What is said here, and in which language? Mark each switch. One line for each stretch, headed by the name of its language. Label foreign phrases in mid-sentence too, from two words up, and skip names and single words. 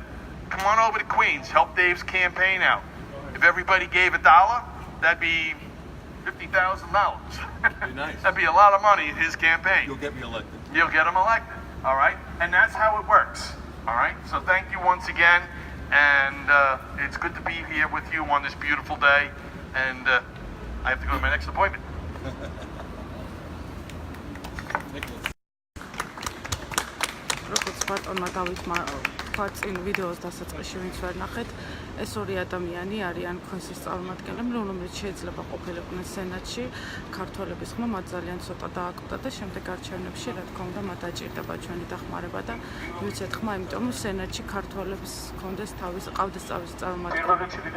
English: Come on over to Queens, help Dave's campaign out. If everybody gave $1, that'd be $50,000. Be nice. That'd be a lot of money in his campaign. You'll get me elected. You'll get him elected, all right? And that's how it works, all right? So thank you once again, and it's good to be here with you on this beautiful day, and I have to go to my next appointment.
Georgian: როგორც ბატონმა დავითმა თქვა წინ ვიდეოს დასაწყისში, ვინც ვერ ნახეთ, ეს ორი ადამიანი არიან ქვენსის წარმომადგენლები, რომლებიც შეიძლება ყოფილიყვნენ სენატში. ქართველების ხმა მათ ძალიან ცოტა დააკვდა და შემდეგ არჩევნებში, რა თქმა უნდა, მათ დაჭირდება ჩვენი დახმარება და მივცეთ ხმა, იმიტომ რომ სენატში ქართველებს ჰქონდეს თავის ყავდეს თავის წარმომადგენლები.